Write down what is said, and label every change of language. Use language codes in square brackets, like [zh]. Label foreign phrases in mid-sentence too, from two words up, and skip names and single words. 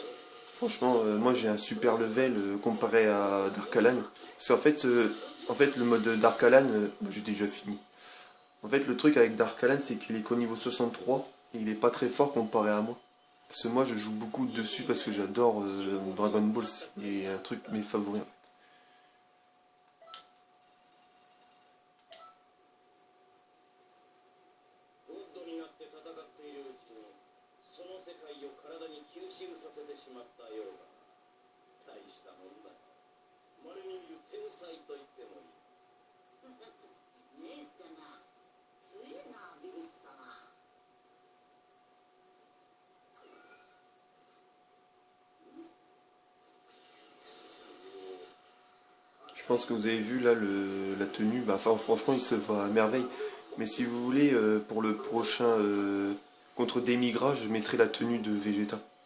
[fr] Franchement, moi j'ai un super level comparé à Dark Alan. Parce qu'en fait, le mode Dark Alan, j'ai déjà fini. En fait, le truc avec Dark Alan, c'est qu'il est qu'au niveau 63 et il est pas très fort comparé à moi. Parce que moi, je joue beaucoup dessus parce que j'adore Dragon Ball. C'est un truc de mes favoris en fait. [ja] ゴッドになって戦っているうちにその世界を体に吸収させてしまったようだ。大したもんだ。稀に見る天才と言ってもいい。ねえってな、強えな、ビルス様。 [fr] Je pense que vous avez vu là la tenue, bah, enfin, franchement il se voit à merveille. Mais si vous voulez, pour le prochain contre Demigra, je mettrai la tenue de Vegeta.